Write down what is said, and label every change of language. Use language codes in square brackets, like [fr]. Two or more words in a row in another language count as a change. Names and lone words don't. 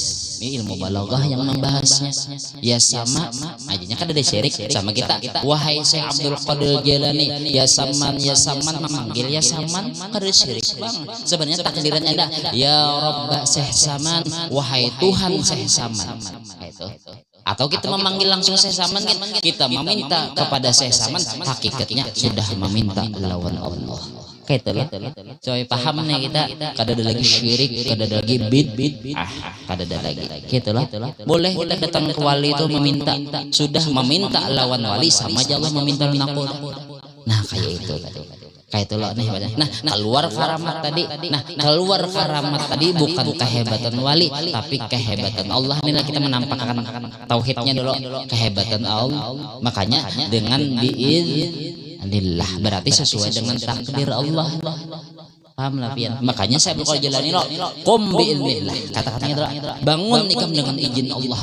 [id] Ini ilmu balaghah yang membahasnya. Ya sama, ajanya kan ada syirik sama kita. Wahai Syekh Abdul Qadir Jailani, ya saman memanggil ya saman, ada syirik bang. Sebenarnya takdirannya ada ya Rabb Syekh Saman, wahai Tuhan Syekh Saman. Itu. Atau kita memanggil langsung Syekh Saman, kita meminta kepada Syekh Saman, hakikatnya sudah meminta lawan Allah. Kayak itu lah. [bjn] Coy paham nih kita, kada ada lagi syirik, kada ada lagi kada ada lagi. [id] Gitu lah. Boleh kita datang ke wali itu meminta, sudah meminta lawan wali sama aja Allah meminta nakoda. Nah kayak itu tadi. Kayak itu loh nih. Nah keluar karamat tadi. Nah keluar karamat tadi bukan kehebatan wali, tapi kehebatan Allah. Inilah kita menampakkan tauhidnya dulu, kehebatan Allah. Makanya dengan biiznillah berarti sesuai dengan takdir Allah. [bjn] Paham lah pian. [id] Makanya saya bakal jalani lo [ar] قم بإذن الله. [id] Kata-katanya dulu, bangun ikam dengan izin Allah.